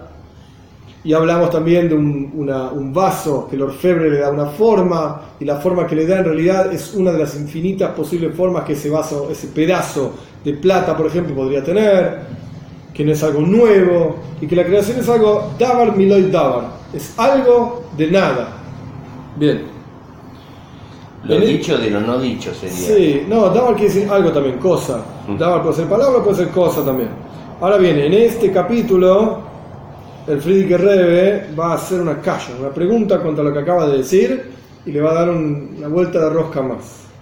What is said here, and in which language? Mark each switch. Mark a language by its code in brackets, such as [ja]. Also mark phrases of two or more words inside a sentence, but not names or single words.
[es] Y hablamos también de un vaso que el orfebre le da una forma, y la forma que le da en realidad es una de las infinitas posibles formas que ese vaso, ese pedazo de plata, por ejemplo, podría tener, que no es algo nuevo, y que la creación es algo [he] דבר מלוי דבר, [es] es algo de nada. Bien. Lo dicho de lo no dicho sería. Sí, no, davar quiere decir algo también, cosa. Davar puede ser palabra, puede ser cosa también. Ahora bien, en este capítulo el Frierdiker Rebbe va a hacer una pregunta contra lo que acaba de decir, y le va a dar una vuelta de rosca más.